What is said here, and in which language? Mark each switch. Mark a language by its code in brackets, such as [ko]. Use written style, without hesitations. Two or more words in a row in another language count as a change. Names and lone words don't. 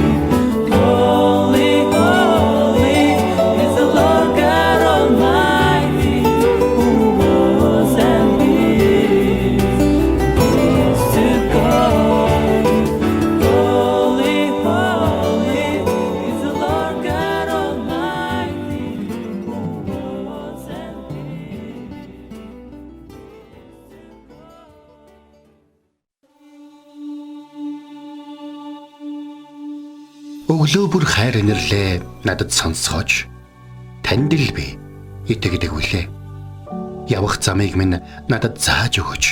[en] Holy, holy is the Lord God Almighty, who was and is to come. Holy, holy is the Lord God Almighty, who was and [mn] Өглөө бүр хайр инэрлээ надад сонсгооч. Танд л би итгэдэг үлээ. Явах замыг минь надад зааж өгөөч.